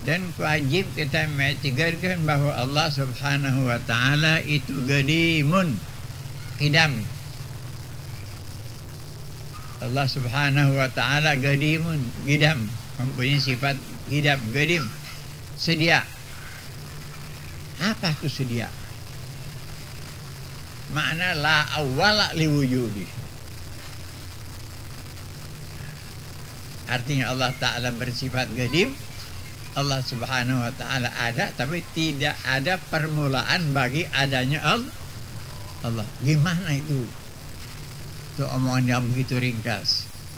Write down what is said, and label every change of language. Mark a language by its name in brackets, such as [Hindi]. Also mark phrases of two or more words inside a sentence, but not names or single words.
[Indonesian] Dan wajib kita mengiktirafkan bahwa Allah [Arabic] سبحانه وتعالى [Indonesian] itu [Arabic] قديمٌ، قِدَم. الله سبحانه وتعالى قديمٌ، قِدَم, [Indonesian] mempunyai sifat [Arabic] قِدَم، قديم, [Indonesian] sedia. Apa itu sedia? [Arabic] Makna لا أول لوجوده. [Indonesian] Artinya Allah taala bersifat qadim. Allah [Arabic] سبحانه وتعالى [Indonesian] ada, tapi tidak ada permulaan bagi adanya Allah. Gimana itu? Itu omongan yang begitu ringkas.